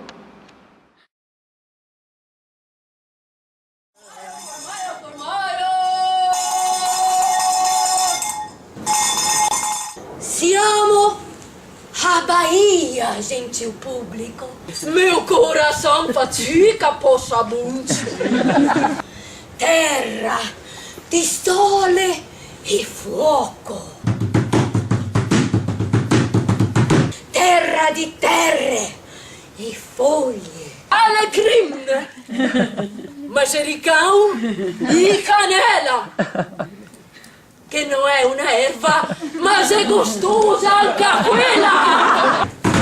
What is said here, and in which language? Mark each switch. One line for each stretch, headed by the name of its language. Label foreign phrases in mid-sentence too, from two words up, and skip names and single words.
Italian: Siamo a Bahia, gentil público.
Portuguese: Meu coração fatica, poxa muito.
Italian: Terra di sole e fuoco. Terra di terre e foglie.
Portuguese: Alecrim, manjericão e canela. Que não é uma erva, mas é gostosa
Italian: anche quella!